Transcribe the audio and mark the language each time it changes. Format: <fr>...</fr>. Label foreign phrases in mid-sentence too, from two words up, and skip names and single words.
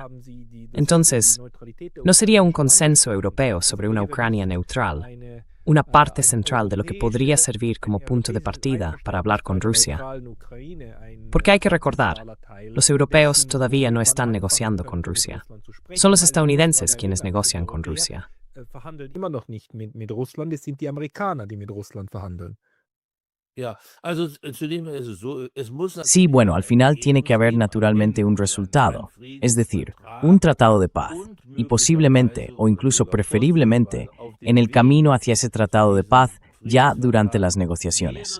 <es>Entonces, ¿no sería un consenso europeo sobre una Ucrania neutral una parte central de lo que podría servir como punto de partida para hablar con Rusia? Porque hay que recordar, los europeos todavía no están negociando con Rusia. Son los estadounidenses quienes negocian con Rusia.</es> <de>verhandeln immer noch nicht mit Russland, es sind die Amerikaner, die mit Russland verhandeln.</de> <es>Sí, bueno, al final tiene que haber naturalmente un resultado, es decir, un tratado de paz, y posiblemente, o incluso preferiblemente, en el camino hacia ese tratado de paz ya durante las negociaciones.</es>